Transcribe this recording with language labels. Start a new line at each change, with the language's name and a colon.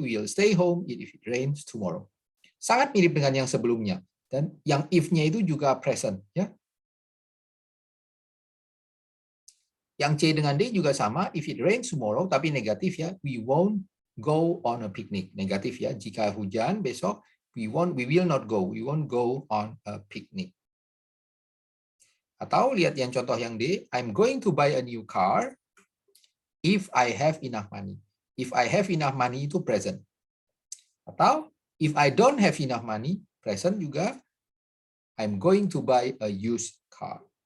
English: We will stay home if it rains tomorrow.
Indonesian: Sangat mirip dengan yang sebelumnya. Dan yang if-nya itu juga present. Ya. Yang C dengan D juga sama.
English: If it rains tomorrow,
Indonesian: tapi negatif ya.
English: We won't go on a picnic.
Indonesian: Negatif ya. Jika hujan besok,
English: we will not go. We won't go on a picnic.
Indonesian: Atau lihat yang contoh yang D,
English: I'm going to buy a new car if I have enough money. If I have enough money itu present. Atau if I don't have enough money, present juga, I'm going to buy a used car.